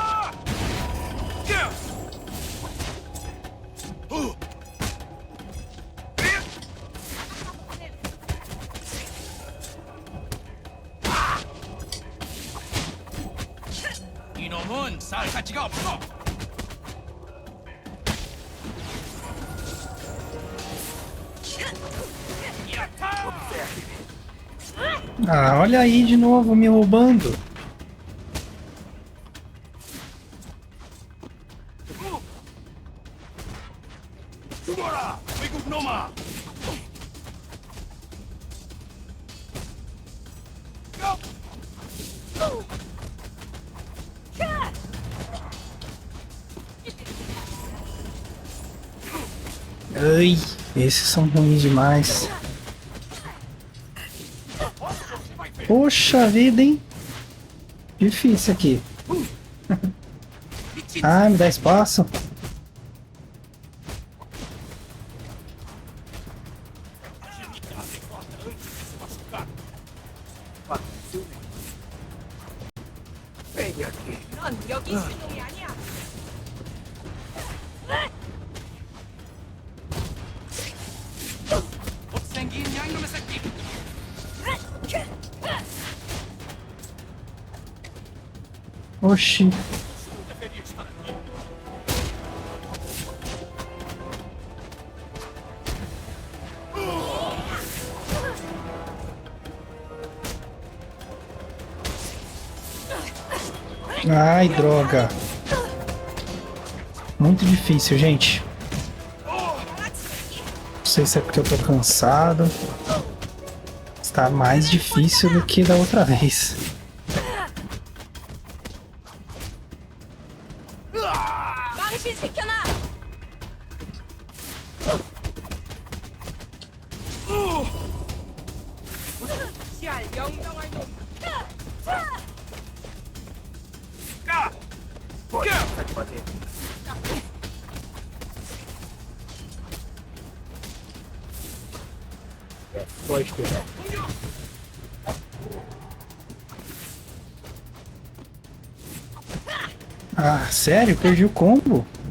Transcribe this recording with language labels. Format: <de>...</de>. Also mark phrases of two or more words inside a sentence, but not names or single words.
<ko>이놈은 쌀 가치가 없어.</ko> <pt>Ah, olha aí de novo me roubando.</pt> <ko>죽어라, 외국 놈아!</ko> <pt>Ai, esses são ruins demais. Poxa vida, hein? Difícil aqui. Ah, me dá espaço.</pt> <ko>넌 여기 있을 놈이 아니야. 못생긴 양놈의 새끼!</ko> <pt>Oxi. Ai, droga. Muito difícil, gente. Não sei se é porque eu tô cansado. Está mais difícil do que da outra vez.</pt> <ko>망신시켜놔. 잘 영롱할 놈.</ko> <pt>Só esperar. Ah, sério? Perdi o combo?</pt>